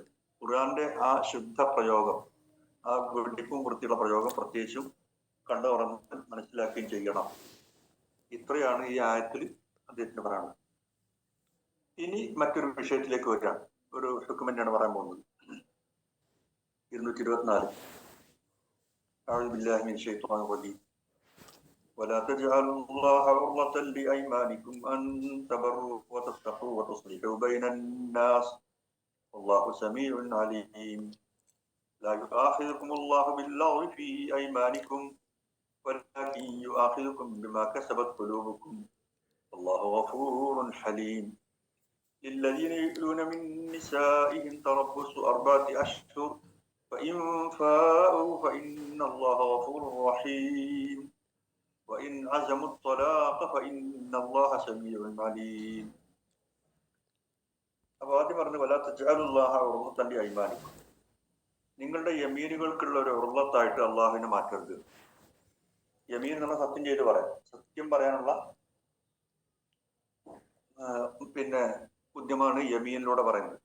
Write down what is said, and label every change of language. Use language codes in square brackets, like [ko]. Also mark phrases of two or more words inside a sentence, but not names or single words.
[ml] ഖുർആന്റെ ആ ശുദ്ധ പ്രയോഗം, ആ വെടിപ്പും വൃത്തിയുള്ള പ്രയോഗം പ്രത്യേകിച്ചും കണ്ടു ഉറങ്ങാൻ മനസ്സിലാക്കുകയും ചെയ്യണം. ഇത്രയാണ് ഈ ആയത്തിൽ അദ്ദേഹത്തിന് പറയാനുള്ളത്. ഇനി മറ്റൊരു വിഷയത്തിലേക്ക് വരാം. ഒരു ഹുക്മന്റാണ് പറയാൻ പോകുന്നത്. 224. [ar] أعوذ بالله من الشيطان الرجيم. ولا تجعلوا الله عرضة لأيمانكم أن تبروا وتتقوا وتصلحوا بين الناس والله سميع عليم. لا يؤاخذكم الله باللغو في أيمانكم ولكن يؤاخذكم بما كسبت قلوبكم والله غفور حليم. للذين يؤلون من نسائهم تربص 4 أشهر فإن فاءوا فإن الله غفور رحيم وإن عزموا الطلاق فإن الله سميع عليم. [ml] അപ്പോൾ ആദ്യം പറഞ്ഞു [ar] ولا تجعلوا الله عرضة لأيمانكم. [ml] നിങ്ങളുടെ യമീനുകൾക്കുള്ള ഒരു ഉർളത്തായിട്ട് അള്ളാഹുവിനെ മാറ്റരുത്. യമീൻ എന്നുള്ള സത്യം ചെയ്ത് പറയാം, സത്യം പറയാനുള്ള പിന്നെ ഉദ്യമമാണ് യമീനിലൂടെ പറയുന്നത്.